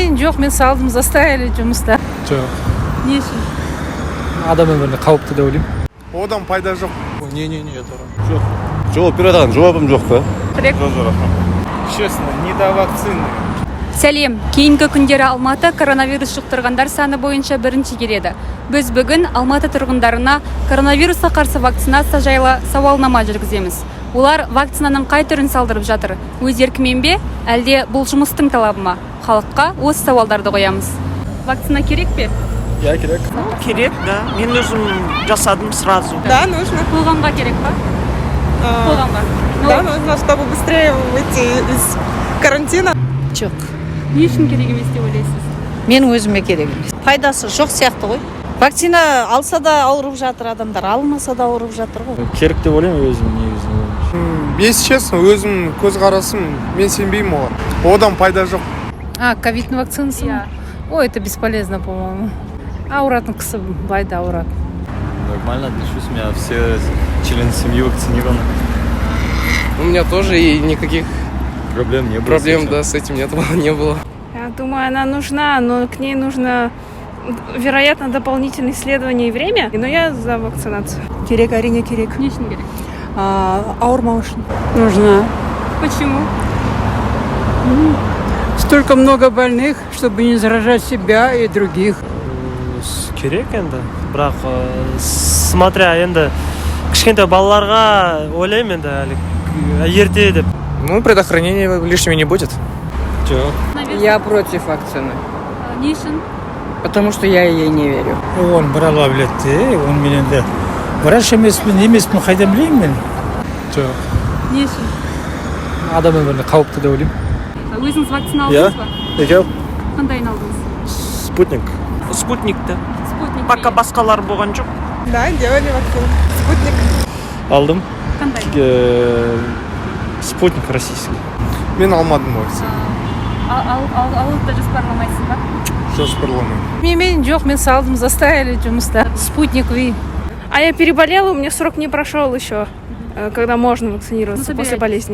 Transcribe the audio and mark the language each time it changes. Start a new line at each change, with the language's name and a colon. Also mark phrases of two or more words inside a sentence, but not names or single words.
Kazakh: Жоқ, мен салдым, заставили жұмыста. Жоқ. Не үшін? Адам өміріне қауіпті деп ойлаймын. Одан пайда жоқ. Не, жоқ. Жауап бере алған жауабым жоқ па?
Russian: Честно, не до вакцины.
Kazakh: Сәлем, кейінгі күндері Алматы коронавирус жұқтырғандар саны бойынша бірінші келеді. Біз бүгін Алматы тұрғындарына коронавирусқа қарсы вакцинация жайлы сауалнама жүргіземіз. Олар вакцинаның қай түрін салдырып жатыр? Өз еркімен бе, әлде бұл жұмыстың талабы ма? Халыққа осы сауалдарды қоямыз. Вакцина керек пе? Я керек. Керек, да. Мен өзім жасадым сразу.
Russian: Да, нужно.
Kazakh: Қоғамға керек па? Қоғамға.
Russian: Да, нужно, чтобы быстрее выйти из карантина.
Kazakh: Жоқ. Не үшін керек емес деп ойлайсыз? Мен өзіме керек емес. Пайдасы жоқ сияқты ғой. Вакцина алса да ауырып жатыр адамдар, алмаса да ауырып жатыр ғой. Керек деп ойлаймын өзім негізі.
Russian: Если честно,
Kazakh: өзім көзқарасым, мен сенбеймін оған. Одан пайда жоқ. Ковидный вакцинасы ма? Ой,
Russian: это бесполезно, по-моему.
Kazakh: Ауыратын кісі байда ауырады.
Russian: Нормально отношусь, у меня все члены семьи вакцинированы. У меня тоже и никаких Проблем не было. проблем с этим не было. Я думаю, она нужна, но к ней нужно, вероятно, дополнительные исследования и время. Но я за вакцинацию.
Kazakh: Керек, әрине керек. Не үшін керек? Ауырмау үшін.
Russian: Нужна. Почему? Столько много больных, чтобы не заражать себя и других.
Kazakh: Керек енді, бірақ смотря енді кішкентай балаларға ойлаймын енді әлі ерте деп.
Russian: Ну, предохранения лишними не будет.
Kazakh: Жоқ.
Russian: Я против вакцины,
Kazakh: Не үшін?
Russian: потому что я ей не верю.
Kazakh: Оны бір ала біледі, оны мен енді врач емеспін, қайдан білеймін мен? Жоқ. Не үшін? Адам өміріне қауіпті деп ойлаймын. Өзіңіз вакцина алдыңыз ба? Екеу? Қандайын алдыңыз? Спутник. Спутникті. Спутник. Пока басқалар болған жоқ.
Russian: Да, делали вакцину. Спутник.
Kazakh: Алдым. Қандай?
Russian: Спутник российский.
Kazakh: Мен алмадым вакцина. Алып та жоспарламайсыз ба? Жоспарламаймын. Мен жоқ, мен салдым, заставили жұмыста. Спутник Ви.
Russian: А я переболела, у меня срок не прошел еще, когда можно вакцинироваться после болезни.